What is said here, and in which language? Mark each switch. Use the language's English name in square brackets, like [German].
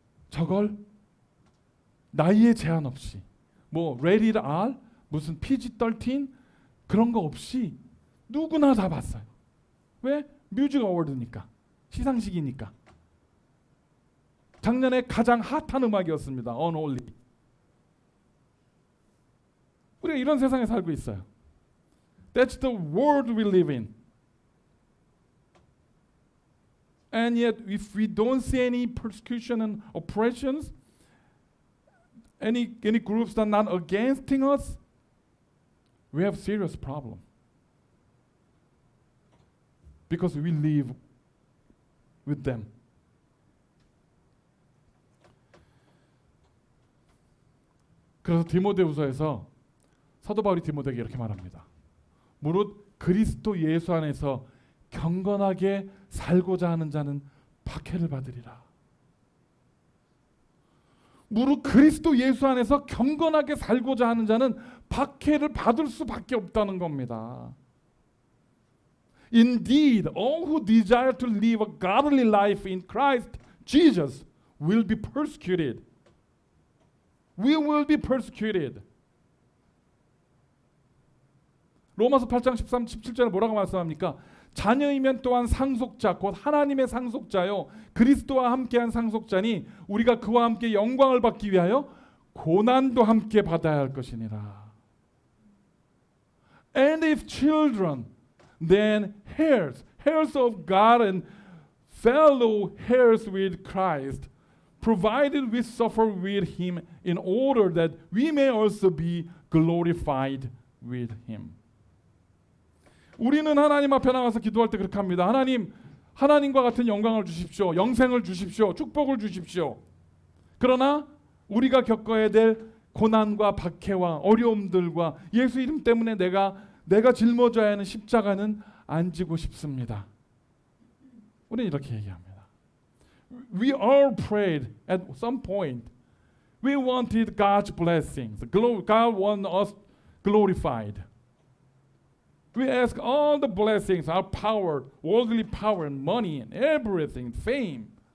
[Korean] 저걸 나이에 제한 없이 뭐 rated R 무슨 PG-13 그런 거 없이 누구나 다 봤어요. 왜? 뮤직 어워드니까. 시상식이니까. 작년에 가장 핫한 음악이었습니다. [English] Unholy. [Korean] 우리가 이런 세상에 살고 있어요. [English] That's the world we live in. And yet, if we don't see any persecution and oppressions, any groups that are not against us, we have serious problem. Because we live with them. [Korean] 그래서 디모데후서에서 사도 바울이 디모데에게 이렇게 말합니다. 무릇 그리스도 예수 안에서 경건하게 살고자 하는 자는 박해를 받으리라. 무릇 그리스도 예수 안에서 경건하게 살고자 하는 자는 박해를 받을 수밖에 없다는 겁니다. [English] Indeed, all who desire to live a godly life in Christ Jesus will be persecuted. We will be persecuted. [Korean] 로마서 8장 13, 17절에 뭐라고 말씀합니까? 자녀이면 또한 상속자, 곧 하나님의 상속자요 그리스도와 함께한 상속자니 우리가 그와 함께 영광을 받기 위하여 고난도 함께 받아야 할 것이니라. [English] And if children, then heirs, heirs of God and fellow heirs with Christ, provided we suffer with him in order that we may also be glorified with him. [Korean] 우리는 하나님 앞에 나가서 기도할 때 그렇게 합니다. 하나님, 하나님과 같은 영광을 주십시오. 영생을 주십시오. 축복을 주십시오. 그러나 우리가 겪어야 될 고난과 박해와 어려움들과 예수 이름 때문에 내가 짊어져야 하는 십자가는 안 지고 싶습니다. 우리는 이렇게 얘기합니다. [English] We all prayed at some point. We wanted God's blessings. God wanted us glorified. We ask all the blessings, our power, worldly power and money and everything, fame.